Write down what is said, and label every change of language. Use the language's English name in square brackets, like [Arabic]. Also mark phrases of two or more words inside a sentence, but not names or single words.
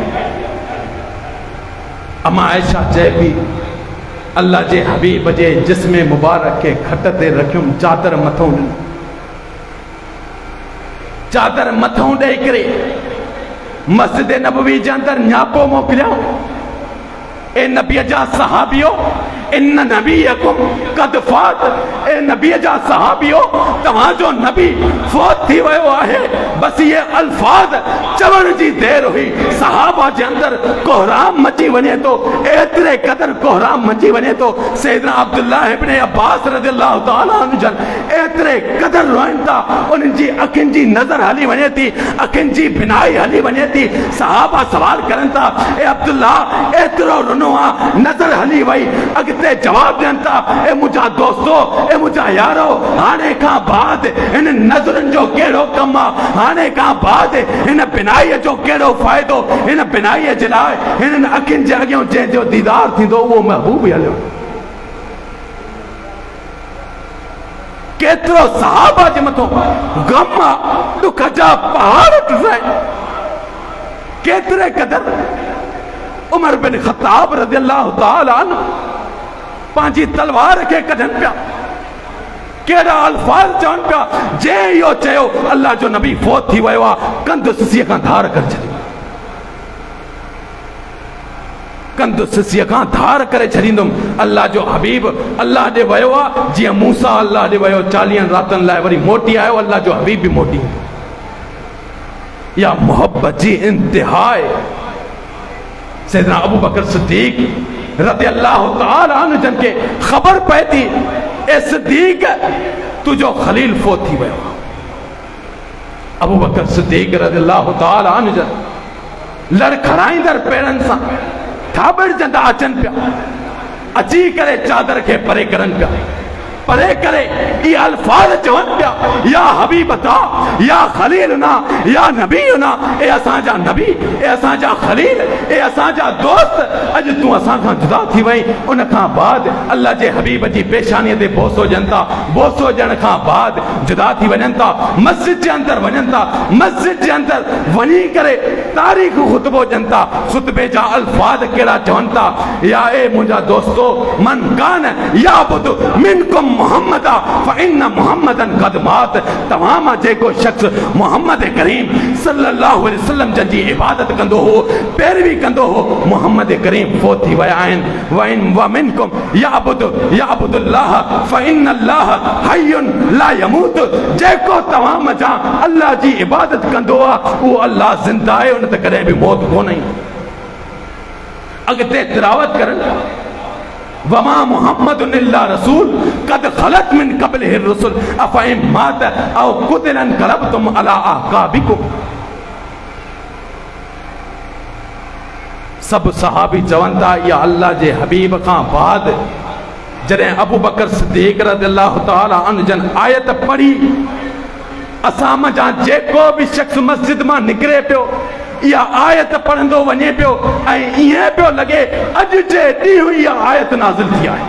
[Sindhi] अमा आयशा चए पई अल्लाह जे हबीब जे जिस्म मुबारक के खट ते रखियुमि, चादर मथों ॾिनी, चादर मथों ॾेई करे मस्जिद नबवी जे अंदर न्यापो मोकिलियो, ए नबी जा सहाबियो [Arabic] إن نبيكم قد فات, [Sindhi] ए नबी जा सहाबियो तव्हांजो नबी फौत थी वियो आहे। बस ये अल्फाज चवण जी देर हुई सहाबा जे अंदर कोहराम मची वञे तो, एतिरे क़दर कोहराम मची वञे तो सैयदना अब्दुल्लाह इब्न अब्बास [Arabic] رضي الله تعالى عنه [Sindhi] जन एतिरे क़दर रोइनि था, उन्हनि जी अखियुनि जी नज़र हली वञे थी, अखियुनि जी बिनाई हली वञे थी। सहाबा सवाल करनि था ए अब्दुल्लाह एतिरो रुनो आहे, नज़र हली वई। अॻिते जवाब ॾियनि था ए मुंहिंजा दोस्तो ए मुंहिंजा यारो हाणे खां बाद हिन नज़रुनि जो कहिड़ो कमु आहे, हाणे खां बाद हिन बिनाईअ जो कहिड़ो फ़ाइदो, हिन बिनाईअ जे लाइ हिननि अखियुनि जे अॻियां जंहिंजो दीदार थींदो उहो महबूब ई हलियो। केतिरो सहाबा जे मथां गम आहे, दुख जा पहाड़ टुटाइनि। केतिरे क़दर उमर बिन ख़त्ताब [Arabic] رضي الله تعالى عنه [Sindhi] पंहिंजी तलवार खे कढनि पिया, केड़ा अल्फाज चवनि पिया, जे इहो चयो अल्लाह जो नबी फौत थी वियो आहे कंध सिसीअ खां धार करे छॾियो, कंध सिसीअ खां धार करे छॾींदुमि। अल्लाह जो हबीब अल्लाह ॾे वियो आहे जीअं मूसा अल्लाह ॾे वियो, 40 रातनि लाइ वरी मोटी आयो, अल्लाह जो हबीब बि मोटी। या मोहब्बत जी इंतिहा आहे। सैयदना अबू बकर सिद्दीक [Arabic] رضي الله تعالى عنه [Sindhi] जन के खबर पए थी ए सिद्दीक तुझो खलील फौत थी वियो। अबू बकर सिद्दीक [Arabic] رضي الله تعالى عنه [Sindhi] जन लड़खड़ाईंदड़ पेरनि सां थाबड़जंदा अचनि पिया, अची करे चादर खे परे करनि पिया, परे करे ये अल्फाज चवनि पिया [Arabic] يا حبيبتا يا خليلنا يا نبينا, [Sindhi] ए असांजा नबी ए असांजा खलील ए असांजा दोस्त अॼु तूं असां खां जुदा थी वई। उन खां बाद अल्लाह जे हबीब जी पेशानीअ ते बोसो ॾियनि था, बोसो ॾियण खां बाद जुदा थी वञनि था, मस्जिद जे अंदर वञनि था, मस्जिद जे अंदर वञी करे तारीख़ खुतबो ॾियनि था, खुतबे जा अल्फाज कहिड़ा चवनि था, या ए मुंहिंजा दोस्तो [Arabic] من كان يعبد منكم محمد فإن محمدا قد مات, [Sindhi] तव्हां मां जेको शख़्स मोहम्मद करीम [Arabic] صلى الله عليه وسلم [Sindhi] जी इबादत कंदो हो, पैरवी कंदो हो, मोहम्मद करीम फौत थी विया आहिनि। [Arabic] ومنكم يعبد الله فإن الله حي لا يموت, [Sindhi] जेको तव्हां मज़ा अल्लाह जी इबादत कंदो आहे उहो अल्लाह ज़िंदा आहे, उन ते कॾहिं बि मौत कोन्हे। अॻिते तिलावत करनि [Arabic] وما محمد إلا رسول قد خلت من قبله الرسل أفإن مات أو قتل انقلبتم على أعقابكم. [Sindhi] सब सहाबी चवन था या अल्लाह जे हबीब का बाद जॾहिं अबू बकर सिद्दीक़ [Arabic] رضي الله تعالى عنه [Sindhi] जन आयत पढ़ी, असां मज़ा जेको भी शख्स मस्जिद मां निकिरे पियो इहा आयत पढ़ंदो वञे पियो ऐं ईअं पियो लॻे अॼु जे ॾींहुं इहा आयत नाज़िल थी आहे।